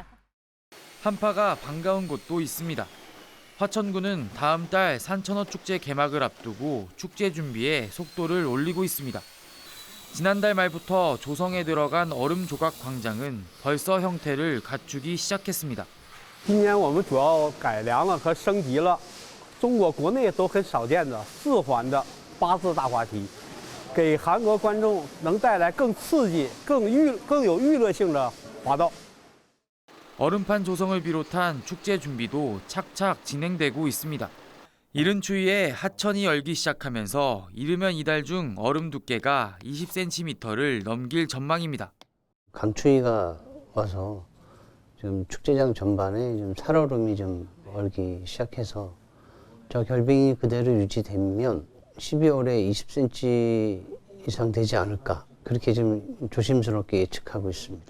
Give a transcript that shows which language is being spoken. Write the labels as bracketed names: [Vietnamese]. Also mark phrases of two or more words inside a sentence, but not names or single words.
[Korean] 한파가 반가운 곳도 있습니다. 화천군은 다음 달 산천어 축제 개막을 앞두고 축제 준비에 속도를 올리고 있습니다. 지난달 말부터 조성에 들어간 얼음 조각 광장은 벌써 형태를 갖추기 시작했습니다. [Chinese] 今年我们主要改良了和升级了中国国内都很少见的4环的8字大滑梯，给韩国观众能带来更刺激、更有娱乐性的滑道。 [Korean] 얼음판 조성을 비롯한 축제 준비도 착착 진행되고 있습니다. 이른 추위에 하천이 얼기 시작하면서 이르면 이달 중 얼음 두께가 20cm를 넘길 전망입니다. 강추위가 와서 지금 축제장 전반에 좀 살얼음이 좀 얼기 시작해서 저 결빙이 그대로 유지되면 12월에 20cm 이상 되지 않을까 그렇게 좀 조심스럽게 예측하고 있습니다.